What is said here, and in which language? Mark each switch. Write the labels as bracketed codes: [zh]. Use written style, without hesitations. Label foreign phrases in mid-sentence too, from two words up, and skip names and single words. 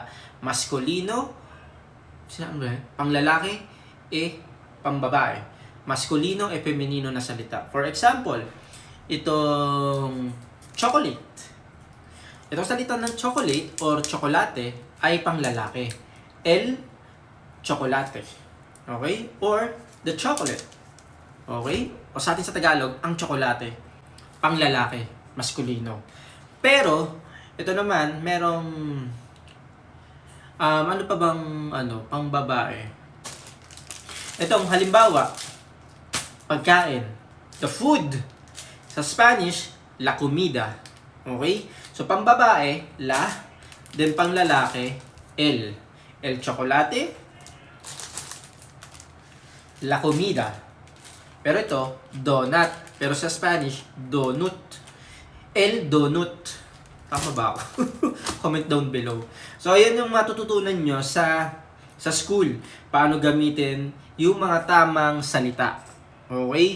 [tl] Maskulino, sinabi ba? Pang lalaki, pang babae. [es] Maskulino, femenino [tl] na salita. For example, itong chocolate. Itong salita ng chocolate or chocolate ay pang lalaki. [es] El chocolate. Okay? [en] Or the chocolate. [tl] Okay? O sa atin sa Tagalog, ang tsokolate. Pang lalaki, maskulino. Pero, ito naman, merong ano pa bang pang babae? Itong halimbawa, pagkain. [en] The food. [tl] Sa Spanish, [es] la comida. [tl] Okay? So, pang babae, la. Then, [es] pang lalaki, el. El chocolate. La comida. [tl] Pero ito, donut. Pero sa Spanish, donut. El donut. Tama ba ako? [en] Comment down below. [tl] So, ayan yung matututunan nyo sa school. Paano gamitin yung mga tamang salita. Okay?